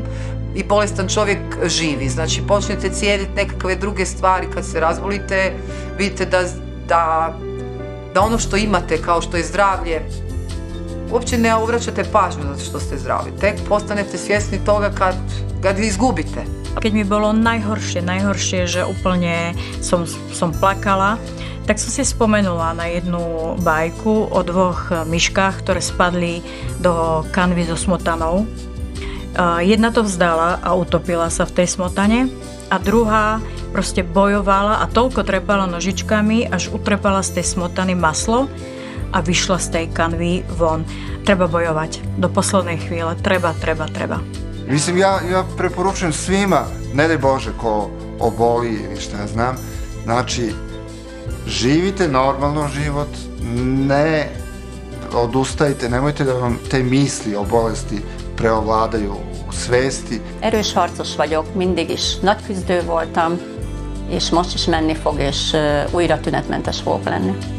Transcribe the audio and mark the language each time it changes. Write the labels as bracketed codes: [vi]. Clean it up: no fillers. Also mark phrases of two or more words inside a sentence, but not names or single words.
[hr] I bolestan čovjek živi. Znači, počnete cijeniti nekakve druge stvari kad se razbolite, vidite da ono što imate, kao što je zdravlje, uopće ne obraćate pažnju zato što ste zdravi. Tek postanete svjesni toga kad izgubite. [sk] Keď mi bolo najhoršie, že úplne som plakala, tak som si spomenula na jednu bajku o 2 myškách, ktoré spadli do kanvy so smotanou. Jedna to vzdala a utopila sa v tej smotane a druhá proste bojovala a toľko trepala nožičkami, až utrepala z tej smotany maslo a vyšla z tej kanvy von. Treba bojovať do poslednej chvíle. Treba. [sr] Mislim, ja preporučujem svima, ne daj Bože ko oboli ili šta znam, znači živite normalno život, ne odustajte, nemojte da vam te misli o bolesti preovladaju u svesti. [hu] Erős harcos vagyok, mindig is nagy küzdő voltam, és most is menni fog, és újra tünetmentes fogok lenni.